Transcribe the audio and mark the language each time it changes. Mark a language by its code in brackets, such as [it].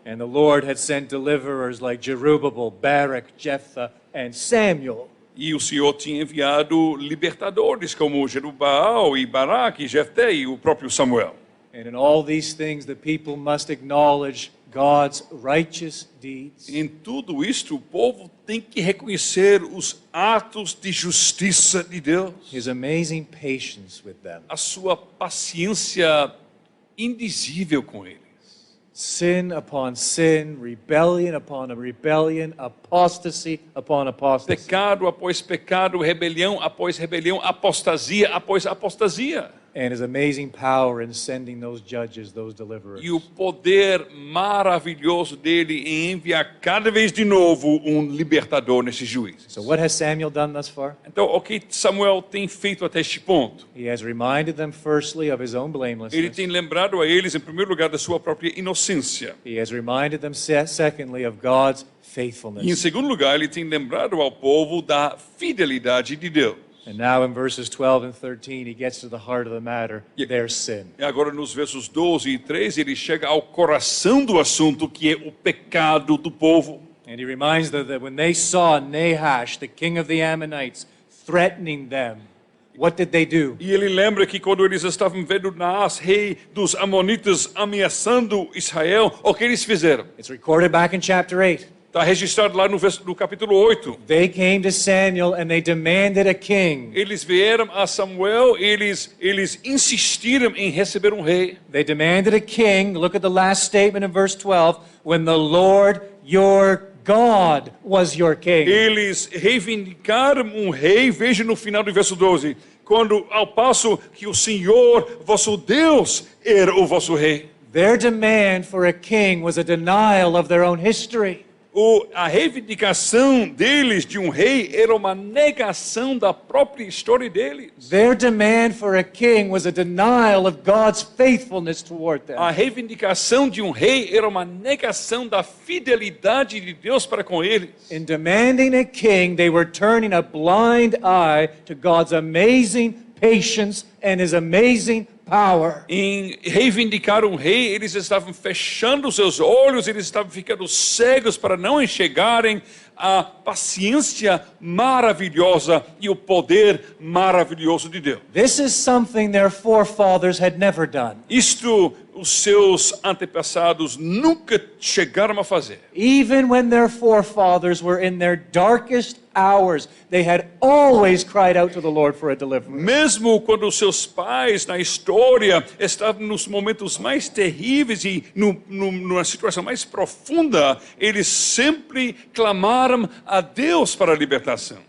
[en] And the Lord had sent deliverers like Jerubbaal, Barak, Jephthah, and Samuel. [pt] E o Senhor tinha enviado libertadores como Jerubbaal e Baraque e Jefté e o próprio Samuel. [en] And in all these things, the people must acknowledge God's righteous deeds. [pt] Em tudo isto, o povo tem que reconhecer os atos de justiça de Deus, [en] His amazing patience with them. [pt] a sua paciência indizível com eles. [en] Sin upon sin, rebellion upon rebellion, apostasy upon apostasy. [pt] Pecado após pecado, rebelião após rebelião, apostasia após apostasia. [en] And His amazing power in sending those judges, those deliverers. [pt] E o poder maravilhoso dele em enviar cada vez de novo um libertador nesses juízes. [en] So what has Samuel done thus far? [pt] Então, o que Samuel tem feito até este ponto? [en] He has reminded them firstly of his own [pt] Ele [en] blamelessness. [pt] tem lembrado a eles, em primeiro lugar, da sua própria inocência. [en] He has reminded them secondly of God's [pt] E em [en] faithfulness. [pt] segundo lugar, ele tem lembrado ao povo da fidelidade de Deus. [en] And now in verses 12 and 13, he gets to the heart of the matter, their sin. [pt] E agora nos versos 12 e 13, ele chega ao coração do assunto, que é o pecado do povo. [en] And he reminds them that when they saw Nahash, the king of the Ammonites, threatening them, what did they do? [pt] E ele lembra que quando eles estavam vendo Naás, rei dos Amonitas, ameaçando Israel, o que eles fizeram? [en] It's recorded back in chapter 8. [pt] Está registrado lá no capítulo 8. [en] They came to Samuel and they demanded a king. [pt] Eles vieram a Samuel, eles insistiram em receber um rei. [en] They demanded a king. Look at the last statement in verse 12. When the Lord your God was your king. [pt] Eles reivindicaram um rei, veja no final do verso 12, quando ao passo que o Senhor, vosso Deus, era o vosso rei. [en] Their demand for a king was a denial of their own history. [pt] A reivindicação deles de um rei era uma negação da própria história deles. [en] Their demand for a king was a denial of God's faithfulness toward them. [pt] A reivindicação de um rei era uma negação da fidelidade de Deus para com eles. [en] In demanding a king, they were turning a blind eye to God's amazing patience and His amazing power. [pt] Em reivindicar um rei, eles estavam fechando seus olhos, eles estavam ficando cegos para não enxergarem a paciência maravilhosa e o poder maravilhoso de Deus. [en] This is something their forefathers had never done. [pt] Isto os seus antepassados nunca chegaram a fazer. [en] Even when their forefathers were in their darkest hours, they had always cried out to the Lord for a deliverer. [pt] Mesmo quando os seus pais na história estavam nos momentos mais terríveis e numa situação mais profunda, eles sempre clamaram a Deus para a libertação.